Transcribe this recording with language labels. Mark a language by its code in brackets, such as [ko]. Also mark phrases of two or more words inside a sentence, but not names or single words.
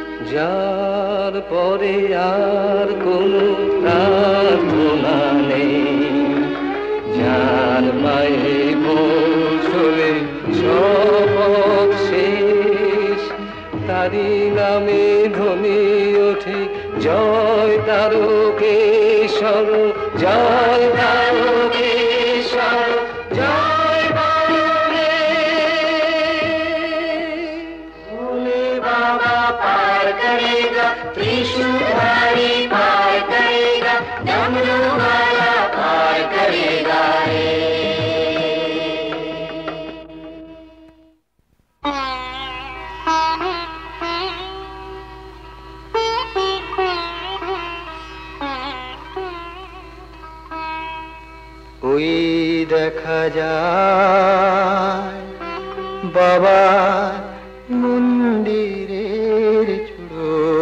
[bn] যার পরে আর কোনো প্রার্থনা নেই, যার পায়ে পৌঁছলে সব শেষ, তারি নামে ধ্বনি ওঠে জয় তারকেশ্বর, জয় তারকেশ্বর, জয় [hi] भोले बाबा पार करेगा, त्रिशूलधारी पार करेगा, डमरू वाला पार करेगा रे। [bn] ওই দেখা যায় বাবার মন্দিরের চূড়ো,